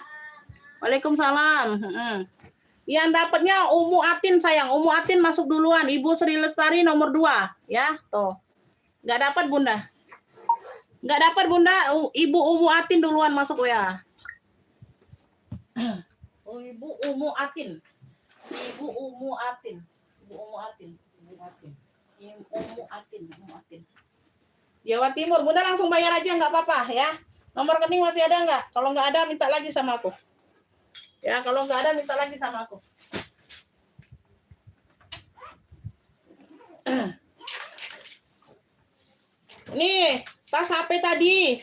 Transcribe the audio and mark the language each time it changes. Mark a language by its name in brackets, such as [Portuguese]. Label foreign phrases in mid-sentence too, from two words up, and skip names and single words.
[Indonesian] Waalaikumsalam. Yang dapatnya Umu Atin sayang. Umu Atin masuk duluan. Ibu Sri Lestari nomor 2 ya. Tuh. Nggak dapat, Bunda. Nggak dapat Bunda, Ibu Umu Atin duluan masuk ya. Oh, Ibu Umu Atin. Ibu Umu Atin. Ibu Umu Atin. Ibu Atin. Umu Atin. Umu Atin. Jawa Timur, Bunda langsung bayar aja nggak apa-apa ya. Nomor rekening masih ada nggak? Kalau nggak ada minta lagi sama aku. Ya, kalau nggak ada minta lagi sama aku. Nih, tas HP tadi.